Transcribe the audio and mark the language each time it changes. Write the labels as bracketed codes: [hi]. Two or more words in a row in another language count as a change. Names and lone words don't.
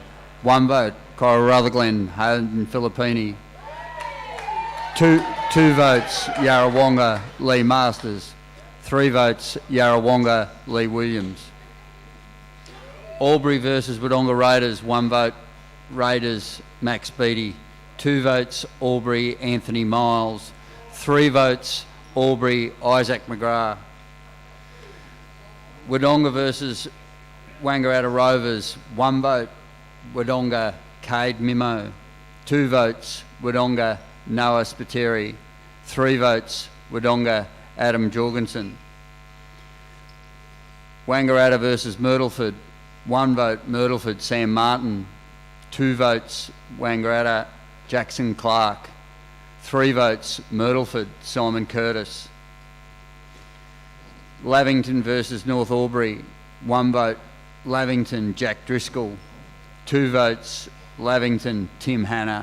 [en] 1 vote, Coral Rutherglen, Hayden Filippini. 2 votes, Yarrawonga, Lee Masters. 3 votes, Yarrawonga, Lee Williams. Albury versus Wodonga Raiders. 1 vote, Raiders, Max Beattie. 2 votes Albury, Anthony Miles. 3 votes Albury, Isaac McGrath. Wodonga versus Wangaratta Rovers, 1 vote Wodonga, Cade Mimo. 2 votes Wodonga, Noah Spiteri. 3 votes Wodonga, Adam Jorgensen. Wangaratta versus Myrtleford, 1 vote Myrtleford, Sam Martin. 2 votes Wangaratta, Jackson Clark. 3 votes Myrtleford, Simon Curtis. Lavington versus North Albury, 1 vote Lavington, Jack Driscoll. 2 votes Lavington, Tim Hanna.